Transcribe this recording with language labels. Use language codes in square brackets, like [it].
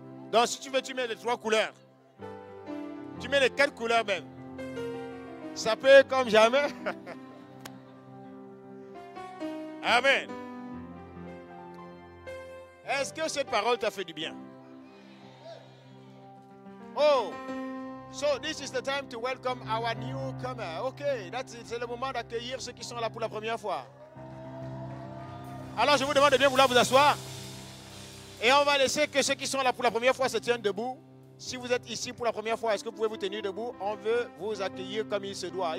[fr] Donc si tu veux, tu mets les 3 couleurs. Tu mets les 4 couleurs même. Ça peut comme jamais. Amen. Est-ce que cette parole t'a fait du bien? [en] Oh, so this is the time to welcome our newcomer. [fr] Okay, c'est le moment d'accueillir ceux qui sont là pour la première fois. Alors je vous demande de bien vouloir vous asseoir. Et on va laisser que ceux qui sont là pour la première fois se tiennent debout. Si vous êtes ici pour la première fois, est-ce que vous pouvez vous tenir debout? On veut vous accueillir comme il se doit.